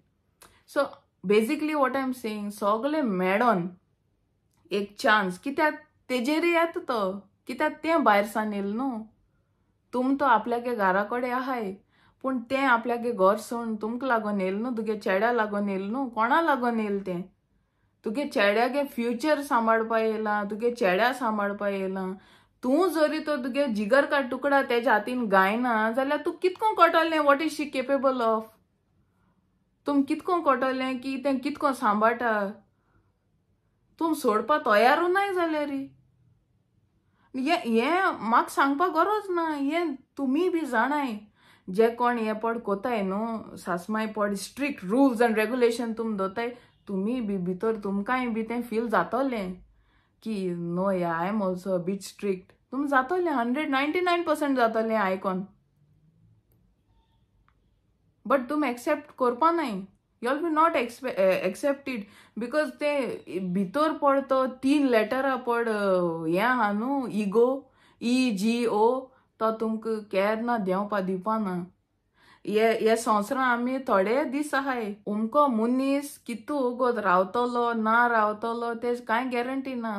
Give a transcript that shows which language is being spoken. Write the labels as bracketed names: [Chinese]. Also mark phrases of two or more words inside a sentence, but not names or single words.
[English] So basically what I am saying, [Konkani] सगळे मेडोन एक चान्स, कित्याक तेजेरूय येता तो, कित्याक तें भायर सान येयलें न्हू. तुम तो आपल्यागे घरा कडेन आहाय, पूण तें आपल्यागे घर सोडून तुमकां लागून येयलें न्हू, तुगे चेड्या लागून येयलें न्हू. कोणा लागून येयलें तें. तुगे चेड्यागे फ्युचर सांबाळपा येयलां, तुगे चेड्या सांबाळपा येयलां. तूं जरी तो तुगे [Hindi] जिगर का तुकडा [Konkani] तेज्या हातीन गायना जाल्यार तूं कितको कोटोलें [English] what is she capable of. [Konkani] तुम कितको कोटोलें की तें कितको सांबाळटा. तुम सोडपा तयारूच नाय जाल्यार हें म्हाका सांगपा गरज ना. हें तुमी बी जाणाय. जे कोण हे पड कोताय न्हू, सासमाय पड [English] strict rules and regulation [Konkani] तुम दोताय, तुमी बी भितर तुमकांय बी तें फील जातलें की [English] no ya I am also a bit strict. [Konkani] तुम जातलें 199% जातलें आयकोन. बट तुम एक्सेप्ट करपा नाय. [English] You will not accept it because [Konkani] ते भितर पड तो 3 लेटरा पड हें आहा न्हू, इगो, EGO, तो तुमकां केन्ना देंवपा दिवपा ना. हे संवसारां आमी थोडे दीस आहाय. उमको मुनीस कितू उगोत रावतलो ना रावतलो तेज कांय गॅरंटी ना.